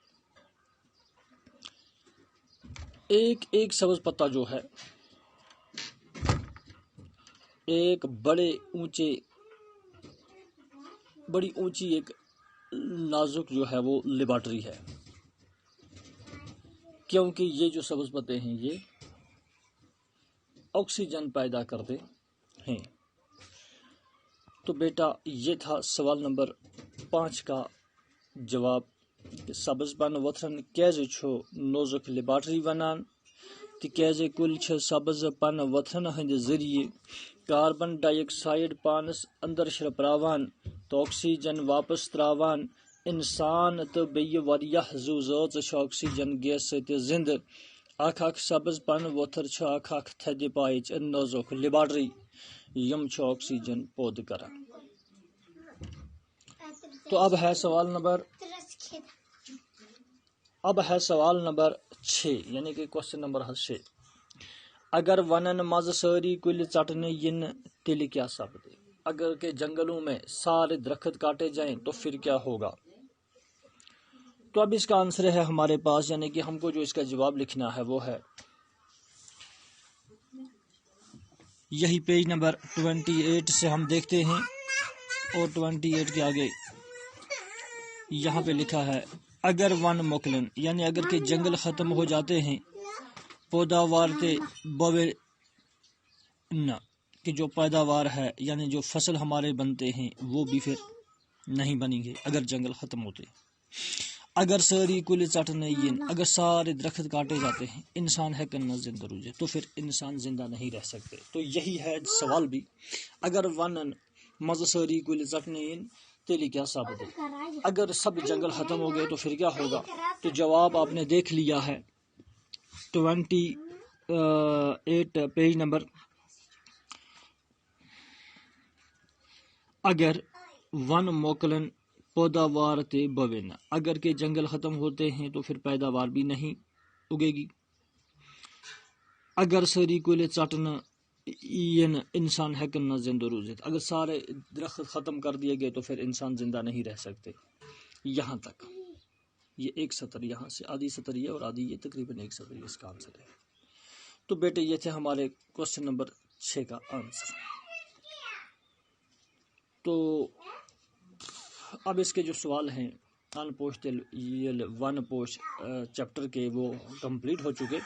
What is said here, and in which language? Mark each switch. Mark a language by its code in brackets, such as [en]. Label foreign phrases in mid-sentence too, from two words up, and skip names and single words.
[ur] ایک سبز پتا جو ہے ایک بڑی اونچی ایک نازک جو ہے وہ لیبارٹری ہے، کیونکہ یہ جو سبز پتے ہیں یہ آکسیجن پیدا کرتے ہیں۔ تو بیٹا یہ تھا سوال نمبر 5 کا جواب کہ [ks] سبز پن وتھرن کیازِ چھُ نوزک لیبارٹری ونان، تکیازِ کُلۍ چھِ سبز پن وتھرن ہند ذریعہ کاربن ڈائی آکسائڈ پانس اندر شرپراوان تو آکسیجن واپس تراوان۔ انسان تو بیٚیہِ واریاہ زُو زٲژ چھِ آکسیجن گیس سۭتۍ زندٕ۔ اکھ سبز پن وتھر چھُ اکھ تھدِ پایِچ نازک لیبارٹری یم چھِ آکسیجن پٲدٕ کران۔ [ur] تو اب ہے سوال نمبر 6 یعنی کہ کوشچن نمبر 6۔ [ks] اگر ونن مز ساری کُلۍ ژٹنہٕ یِنہٕ تیٚلہِ کیا سپدِ۔ [ur] اگر کہ جنگلوں میں سارے درخت کاٹے جائیں تو پھر کیا ہوگا۔ تو اب اس کا آنسر ہے ہمارے پاس، یعنی کہ ہم کو جو اس کا جواب لکھنا ہے وہ ہے یہی پیج نمبر 28 سے ہم دیکھتے ہیں، اور 28 کے آگے یہاں پہ لکھا ہے [ks] اگر ون مکلن، [ur] یعنی اگر کہ جنگل ختم ہو جاتے ہیں [ks] پیداوار تے بوے نہ، [ur] کہ جو پیداوار ہے یعنی جو فصل ہمارے بنتے ہیں وہ بھی پھر نہیں بنیں گے اگر جنگل ختم ہوتے۔ [ks] اگر ساری کُلۍ ژٹنہٕ یِن، [ur] اگر سارے درخت کاٹے جاتے ہیں [ks] انسان ہیکن نہ زندہ روزے، [ur] تو پھر انسان زندہ نہیں رہ سکتے۔ تو یہی ہے سوال بھی، [ks] اگر ونن مز ساری کُلۍ ژٹنہٕ یِن تیلی کیا سپدِ، [ur] اگر سب جنگل ختم ہو گئے تو پھر کیا ہوگا۔ تو جواب آپ نے دیکھ لیا ہے 28 پیج نمبر [ks] اگر ون موکلن پیداوار تے بوین، [ur] اگر کہ جنگل ختم ہوتے ہیں تو پھر پیداوار بھی نہیں اگے گی. [ks] اگر ساری کُلۍ ژٹنہٕ یِن انسان ہیکن نہ زندہ روزت، [ur] اگر سارے درخت ختم کر دیے گئے تو پھر انسان زندہ نہیں رہ سکتے. یہاں تک یہ ایک سطر، یہاں سے آدھی سطر یہ اور آدھی یہ، تقریباً ایک سطر یہ اس کا آنسر ہے. تو بیٹے یہ تھے ہمارے کوشچن نمبر 6 کا آنسر. تو اب اس کے جو سوال ہیں ان پوش ون پوش چیپٹر کے وہ کمپلیٹ ہو چکے.